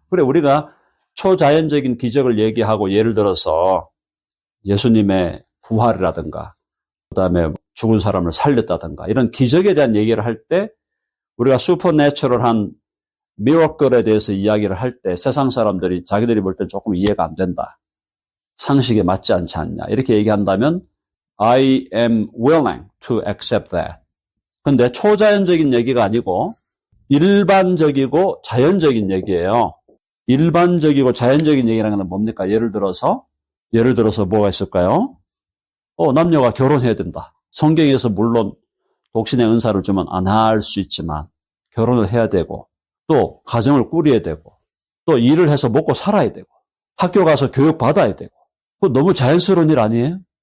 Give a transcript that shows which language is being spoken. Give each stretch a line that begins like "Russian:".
Korean: 그래, 우리가 초자연적인 기적을 얘기하고, 예를 들어서 예수님의 부활이라든가, 그 다음에 죽은 사람을 살렸다든가, 이런 기적에 대한 얘기를 할 때, 우리가 슈퍼내추럴한 미러클에 대해서 이야기를 할 때 세상 사람들이 자기들이 볼 때 조금 이해가 안 된다. 상식에 맞지 않지 않냐. 이렇게 얘기한다면
English: I am willing to accept that.
Korean: 근데 초자연적인 얘기가 아니고 일반적이고 자연적인 얘기예요. 일반적이고 자연적인 얘기라는 건 뭡니까? 예를 들어서 뭐가 있을까요? 남녀가 결혼해야 된다. 성경에서 물론 독신의 은사를 주면 안 할 수 있지만 결혼을 해야 되고, 또 가정을 꾸려야 되고, 또 일을 해서 먹고 살아야 되고, 학교 가서 교육 받아야 되고, 그거 너무 자연스러운 일 아니에요?